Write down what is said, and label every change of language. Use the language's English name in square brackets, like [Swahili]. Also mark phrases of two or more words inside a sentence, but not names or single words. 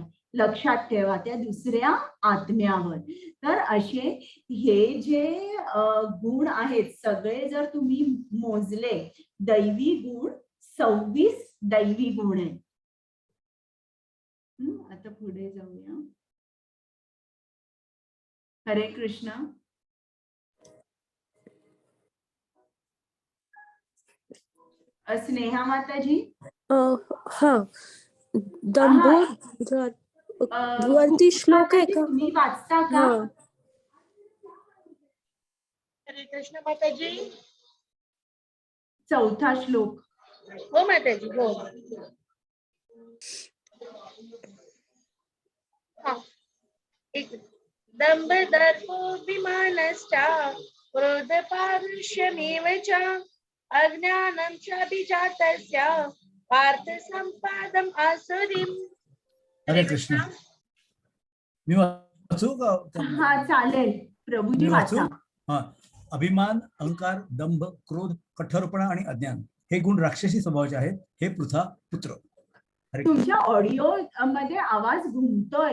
[Marathi] लक्षात ठेवा, त्या दुसऱ्या आत्म्यावर. तर असे हे जे गुण आहेत सगळे जर तुम्ही मोजले, दैवी गुण 26 दैवी गुण आहेत. आता पुढे जाऊया. हरे कृष्ण. स्नेहा माताजी. हा, दंभो वरती श्लोक आहे का? तुम्ही वाचता का? हरे कृष्ण माताजी. 4था श्लोक. हो माताजी, हो. [Sanskrit] एक दंभ दर्पोऽभिमानश्च क्रोध पारुष्यमेव च अज्ञानं च बीजातस्य पार्थ संपादम् आसुरीम्. [Marathi] हरे कृष्ण. मी वाचू का? हा चालेल, प्रभूजी वाचा. हा. अभिमान, अहंकार, दंभ, क्रोध, कठोरपणा आणि अज्ञान हे गुण राक्षसी स्वभावाचे आहेत, हे पृथा पुत्र. हरे तुमच्या ऑडिओ मध्ये आवाज घुमतोय.